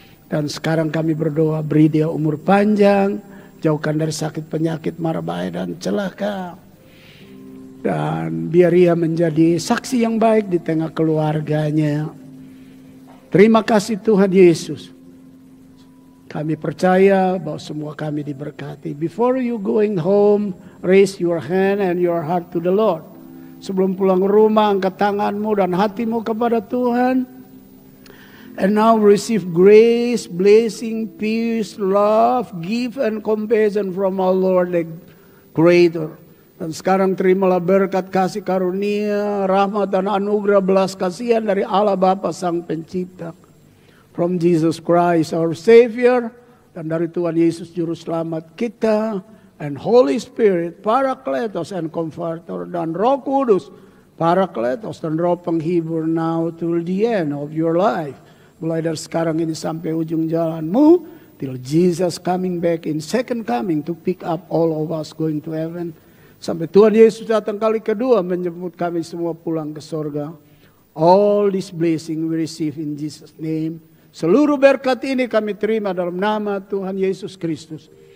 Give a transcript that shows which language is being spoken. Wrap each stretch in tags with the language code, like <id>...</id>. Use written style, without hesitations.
<id>Dan sekarang kami berdoa, beri dia umur panjang, jauhkan dari sakit penyakit, mara bahaya dan celaka. Dan biar ia menjadi saksi yang baik di tengah keluarganya. Terima kasih Tuhan Yesus. Kami percaya bahwa semua kami diberkati.</id> <en>Before you going home, raise your hand and your heart to the Lord.</en> <id>Sebelum pulang rumah, angkat tanganmu dan hatimu kepada Tuhan.</id> <en>And now receive grace, blessing, peace, love, gift and compassion from our Lord the Creator.</en> <id>Dan sekarang terimalah berkat kasih karunia, rahmat dan anugerah belas kasihan dari Allah Bapa Sang Pencipta.</id> <en>From Jesus Christ our Savior,</en> <id>dan dari Tuhan Yesus Juru Selamat kita,</id> <en>and Holy Spirit, Parakletos and Comforter,</en> <id>dan Roh Kudus, Parakletos dan Roh Penghibur,</id> <en>now till the end of your life.</en> <id>Mulai dari sekarang ini sampai ujung jalanmu,</id> <en>till Jesus coming back in second coming to pick up all of us going to heaven.</en> <id>Sampai Tuhan Yesus datang kali kedua menjemput kami semua pulang ke sorga.</id> <en>All this blessing we receive in Jesus' name.</en> <id>Seluruh berkat ini kami terima dalam nama Tuhan Yesus Kristus.</id>